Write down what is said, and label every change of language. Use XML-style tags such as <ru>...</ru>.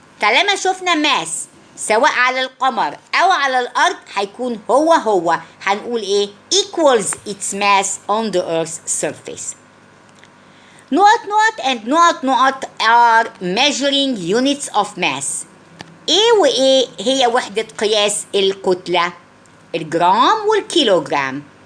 <ar>طالما شفنا mass سواء على القمر أو على الأرض هيكون هو هنقول إيه؟</ar> <en>equals its mass on the earth's surface. and are measuring units of mass.</en> <ar>إيه وإيه هي وحدة قياس الكتلة؟ الجرام والكيلوغرام.</ar>